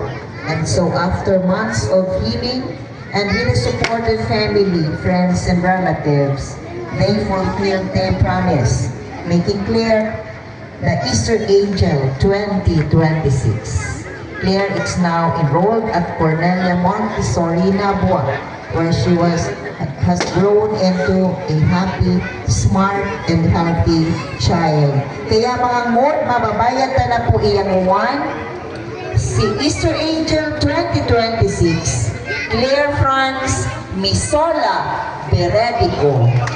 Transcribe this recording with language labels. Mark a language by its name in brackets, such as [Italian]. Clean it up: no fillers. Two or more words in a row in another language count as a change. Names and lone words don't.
[English] And so after months of healing and with a supported family, friends, and relatives, they fulfilled their promise, making Claire the Easter Angel 2026. Claire is now enrolled at Cornelia Montessori, Nabua, where she has grown into a happy, smart, and healthy child. [Bikol] Kaya mga amor, mababayad na po iyang one, si Easter Angel 2026, Claire Franz Misola Beredico.